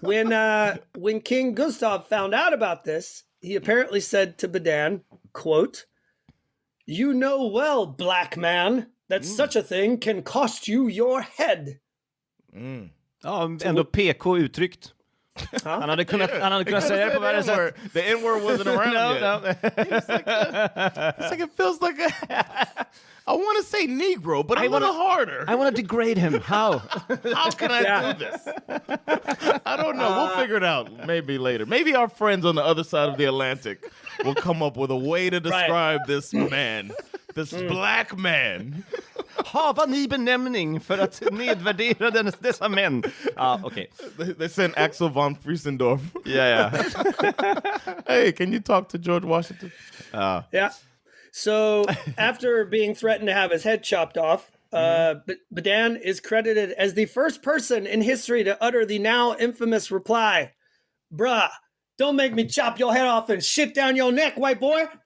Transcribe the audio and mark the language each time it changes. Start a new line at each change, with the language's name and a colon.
English: When King Gustav found out about this, he apparently said to Badan, quote, "You know well, black man, that such a thing can cost you your head."
Swedish: Ja, ändå PK uttryckt. Han hade kunnat säga det på världens sätt.
English: The N-word wasn't around yet. No. It's like it feels like I want to say Negro, but I want to harder. I want to degrade him. How? How can I do this? I don't know. We'll figure it out maybe later. Maybe our friends on the other side of the Atlantic will come up with a way to describe this man. This black man.
Swedish: Hava ni benämning för att nedvärdera dessa män?
English: Okay. They sent Axel von Friesendorf. Yeah. Hey, can you talk to George Washington? Yeah. So after being threatened to have his head chopped off, Badan is credited as the first person in history to utter the now infamous reply, "Bruh, don't make me chop your head off and shit down your neck, white boy."